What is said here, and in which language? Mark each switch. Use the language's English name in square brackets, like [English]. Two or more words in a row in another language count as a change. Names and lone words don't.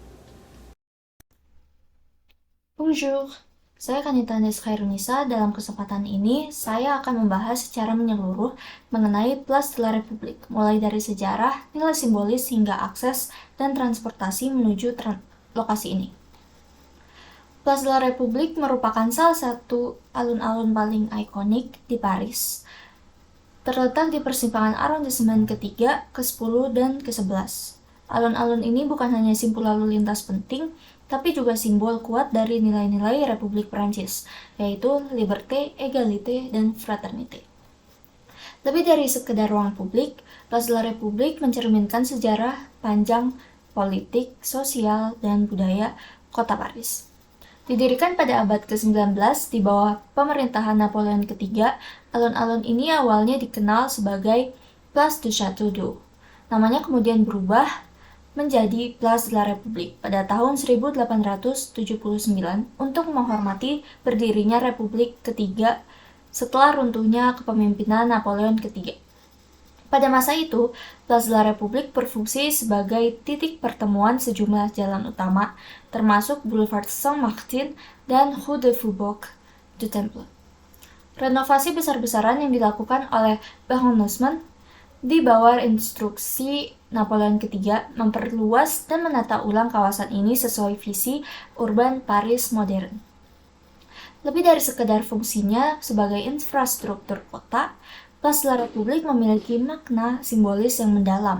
[Indonesian] Bonjour, saya Kanita Andes Khairunisa. Dalam kesempatan ini, saya akan membahas secara menyeluruh mengenai Place de la République, mulai dari sejarah, nilai simbolis, hingga akses dan transportasi menuju lokasi ini. Place de la République merupakan salah satu alun-alun paling ikonik di Paris. Terletak di persimpangan arondisemen ke-3, ke-10, dan ke-11. Alun-alun ini bukan hanya simbol lalu lintas penting, tapi juga simbol kuat dari nilai-nilai Republik Prancis, yaitu [French] liberté, égalité, [Indonesian] dan fraternité. Lebih dari sekedar ruang publik, Place de la République mencerminkan sejarah panjang politik, sosial, dan budaya kota Paris. Didirikan pada abad ke-19 di bawah pemerintahan Napoleon III, alun-alun ini awalnya dikenal sebagai Place du Château d'Eau. Namanya kemudian berubah menjadi Place de la République pada tahun 1879 untuk menghormati berdirinya Republik ketiga setelah runtuhnya kepemimpinan Napoleon III. Pada masa itu, Place de la République berfungsi sebagai titik pertemuan sejumlah jalan utama, termasuk Boulevard Saint-Martin dan Rue de Faubourg du Temple. Renovasi besar-besaran yang dilakukan oleh Baron Haussmann di bawah instruksi Napoleon III memperluas dan menata ulang kawasan ini sesuai visi urban Paris modern. Lebih dari sekedar fungsinya sebagai infrastruktur kota, Place de la République memiliki makna simbolis yang mendalam.